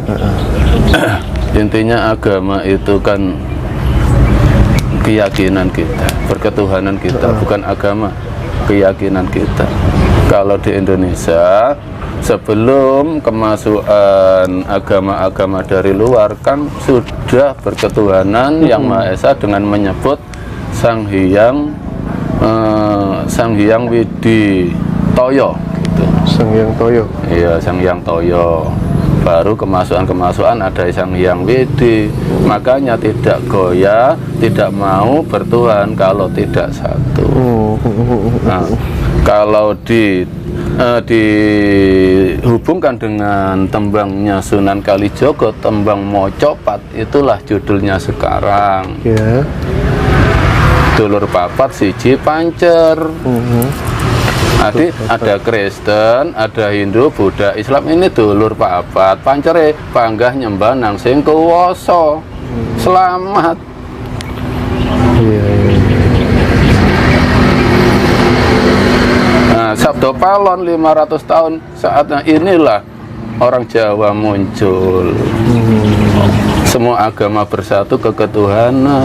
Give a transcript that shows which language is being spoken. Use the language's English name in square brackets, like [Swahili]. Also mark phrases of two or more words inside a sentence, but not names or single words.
[Indonesian] Intinya agama itu kan keyakinan kita, perketuhanan kita, bukan agama, keyakinan kita. Kalau di Indonesia, sebelum kemasukan agama-agama dari luar kan sudah berketuhanan yang Maha Esa dengan menyebut Sang Hyang Widi Toyo gitu. Sang Hyang Toyo. Iya, Sang Hyang Toyo. Baru kemasukan ada Sang Hyang Widi. Makanya tidak goyah, tidak mau bertuhan kalau tidak satu. Nah, kalau dihubungkan dengan tembangnya Sunan Kalijogo, tembang Mocopat, itulah judulnya sekarang. Ya. [Javanese] Dulur papat siji pancer. [Indonesian] Ada Kristen, ada Hindu, Buddha, Islam, ini [Javanese] dulur papat. Pancere panggah nyembah nang sing kuwasa. [Indonesian] Selamat. Nah, Sabdo Palon 500 tahun saatnya inilah orang Jawa muncul. Semua agama bersatu keketuhanan.